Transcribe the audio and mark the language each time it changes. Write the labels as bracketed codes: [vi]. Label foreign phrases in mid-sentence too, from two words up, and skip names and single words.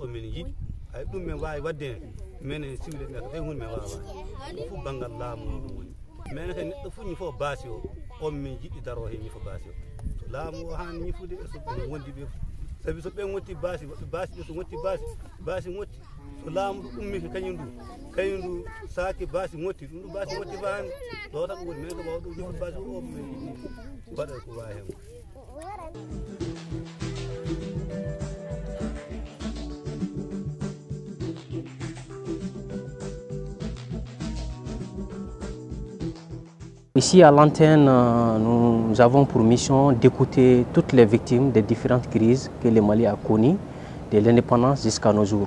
[ff] min yiɗi ay ɗum min wawi wadde hen min siwle ɓe ko tawi hunde min wawa fu banggal laamu woni min kadi neɗɗo fu ñifo baasi o on min jiɗi daro hen ñifo baasi o so laamu o han ñifude so ɓe wondi ɓe sabi so ɓe gotti baasi woɓɓe baasi ɓe so gotti baasi gotti so laamu ɗo ummiki kañum ndu saaki baasi gotti ɗum ɗo baasi gotti fa hande ɗo tan woni min ko wawɗo ñifo baasi o min yiɗi waɗa ko wawi hen. [fr] Ici à l'antenne, nous avons pour mission d'écouter toutes les victimes des différentes crises que le Mali a connues, de l'indépendance jusqu'à nos jours.